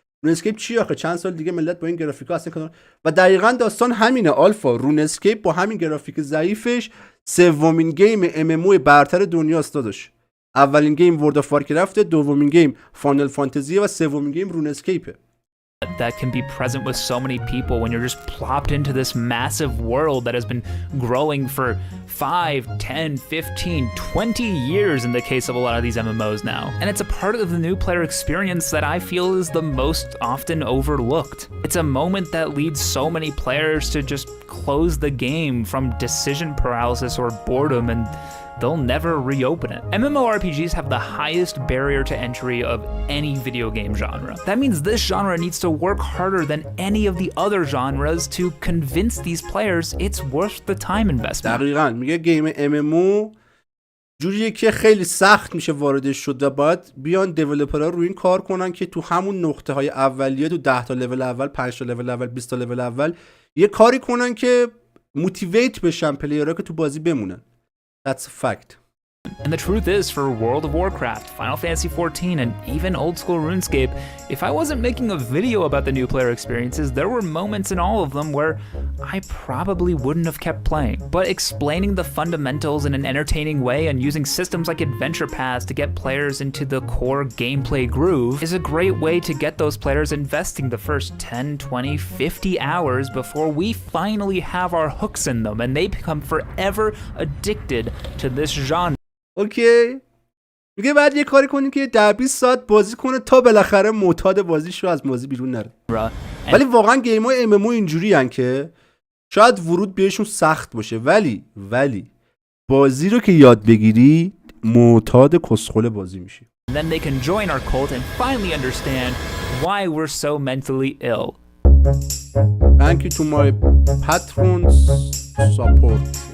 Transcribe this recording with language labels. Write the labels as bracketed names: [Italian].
[Persian] رونسکیپ چی آخه؟ چند سال دیگه ملت با این گرافیکا اصلا کنن و دقیقاً داستان همینه آلفا. رونسکیپ با همین گرافیک ضعیفش سومین گیم MMO برتر دنیاست داداش. اولین گیم ورد آف وارکرافت، دومین گیم فانال فانتزی و سومین گیم رونسکیپه. [English] that can be present with so many people when you're just plopped into this massive world that has been growing for 5, 10, 15, 20 years in the case of a lot of these MMOs now. And it's a part of the new player experience that I feel is the most often overlooked. It's a moment that leads so many players to just close the game from decision paralysis or boredom, and they'll never reopen it. MMORPGs have the highest barrier to entry of any video game genre. That means this genre needs to work harder than any of the other genres to convince these players it's worth the time investment. [Persian] دقیقاً میگه گیم MMO جوریه که خیلی سخت میشه واردش شد و باید بیان دیولپرها روی این کار کنن که تو همون نقطه های اولیه، تو 10 تا لول اول، 5 تا لول اول، 20 تا لول اول یه کاری کنن که موتیویت بشن پلیرها که تو بازی بمونن. [English] That's a fact. And the truth is, for World of Warcraft, Final Fantasy XIV, and even old school RuneScape, if I wasn't making a video about the new player experiences, there were moments in all of them where I probably wouldn't have kept playing. But explaining the fundamentals in an entertaining way and using systems like adventure paths to get players into the core gameplay groove is a great way to get those players investing the first 10, 20, 50 hours before we finally have our hooks in them and they become forever addicted to this genre. [Persian] اوکی. میگه بعد یه کاری کنی که 10-20 ساعت بازی کنه تا بالاخره معتاد بازیشو از بازی بیرون نره. ولی واقعا گیم‌های MMO اینجوری ان که شاید ورود بهشون سخت باشه، ولی بازی رو که یاد بگیری معتاد کسخل بازی میشی. [English] Then they can join our cult and finally understand why we're so mentally ill. Thank you to my patrons support.